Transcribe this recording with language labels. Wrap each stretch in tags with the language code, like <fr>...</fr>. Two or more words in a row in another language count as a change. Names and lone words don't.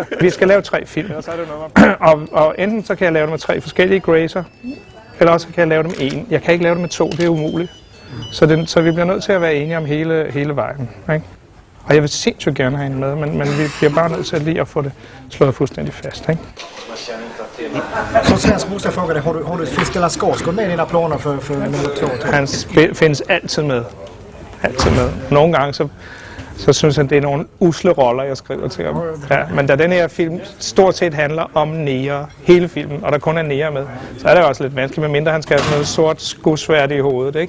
<da>Vi skal lave 3 film, og enten så kan jeg lave dem med 3 forskellige Gracer, eller også kan jeg lave dem 1. Jeg kan ikke lave dem med 2, det er umuligt. Så vi bliver nødt til at være enige om hele vejen, ikke? Og jeg vil sindssygt gerne have hende med, men vi bliver bare nødt til lige at få det slået fuldstændig fast, ikke?</da> <sv>Som svensk måste jag fråga dig, har du fisk eller skålskål med i dina planer för nummer 2?</sv> <da>Han findes altid med. Altid med. Nogle gange så synes han, det er nogle usle roller, jeg skriver til ham. Ja, men da den her film stort set handler om nære, hele filmen, og der kun er nære med, så er det også lidt vanskeligt, medmindre han skal have sådan noget sort skudsværd i hovedet, ikke?</da>